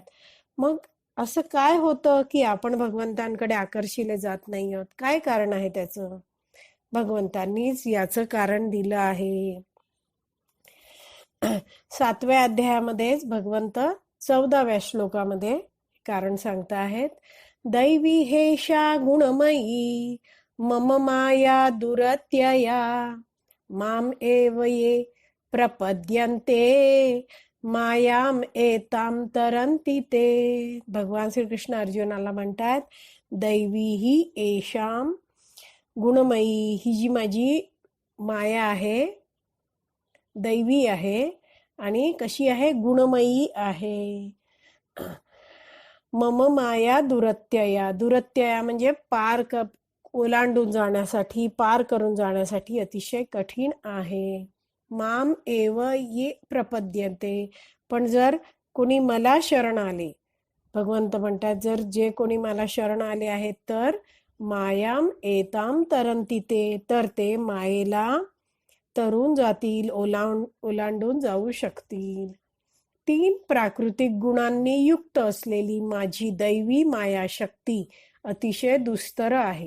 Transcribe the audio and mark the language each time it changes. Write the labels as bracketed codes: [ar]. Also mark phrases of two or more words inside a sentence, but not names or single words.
[mr] मग असं काय होतं की आपण भगवंतांकडे आकर्षिले जात नाही आहोत? काय कारण आहे त्याचं? भगवंतांनीच याचं कारण दिलं आहे. 7व्या अध्यायामध्येच भगवंत 14व्या श्लोकामध्ये कारण सांगता आहेत. [sa] दैवी हेषा गुणमयी मम माया दुरत्यया माम एव ये प्रपद्यन्ते मायाम एताम तरंती ते. [mr] भगवान श्रीकृष्ण अर्जुनाला म्हणतात, [sa] दैवी ही एशाम गुणमयी, [mr] ही जी माझी माया आहे दैवी आहे आणि कशी आहे? गुणमयी आहे. [sa] मम माया दुरत्यया, दुरत्यया [mr] म्हणजे ओलांडून जाण्यासाठी, पार करून जाण्यासाठी अतिशय कठीण आहे. [sa] माम एव ये प्रपद्यन्ते, [mr] पण जर कोणी मला शरण आले, भगवंत म्हणतात जर जे कोणी मला शरण आले आहेत तर [sa] मायाम एताम तरंती ते, [mr] तर ते मायेला तरून जातील, ओलांडून जाऊ शकतील. 3 प्राकृतिक गुणांनी युक्त असलेली माझी दैवी माया शक्ती अतिशय दुस्तर आहे.